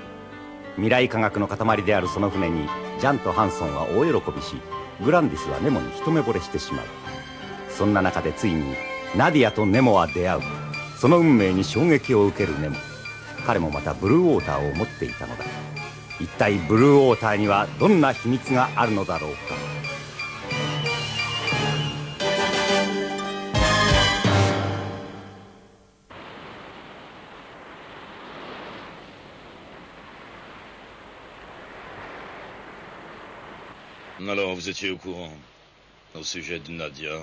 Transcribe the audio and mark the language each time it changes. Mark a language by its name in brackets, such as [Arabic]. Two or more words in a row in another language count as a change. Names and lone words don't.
[Japanese] 未来科学の塊であるその船にジャンとハンソンは大喜びし、グランディスはネモに一目惚れしてしまう。そんな中でついにナディアとネモは出会う。その運命に衝撃を受けるネモ。彼もまたブルーウォーターを持っていたのだ。一体ブルーウォーターにはどんな秘密があるのだろうか。 [French] Alors, vous étiez au courant au sujet de Nadia?